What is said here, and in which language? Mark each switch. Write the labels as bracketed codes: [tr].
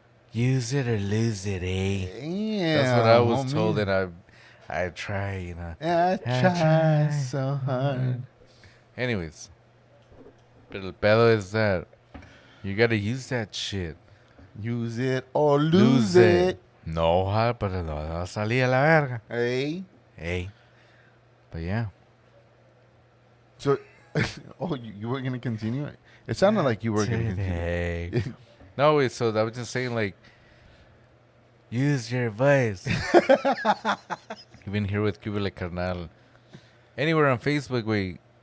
[en] Use it or lose it, eh? Yeah, that's what I was told, and I try, I try so hard. Anyways, but [es] el pedo [en] is that you gotta use that shit. Use it or lose it. [es] No, pero no va a salir a la verga. [en] Hey. But yeah. So, you were gonna continue? It sounded like you were gonna continue. No, wait. So I was just saying, like, use your voice. You've been here with Cuba like Carnal. Anywhere on Facebook, wait.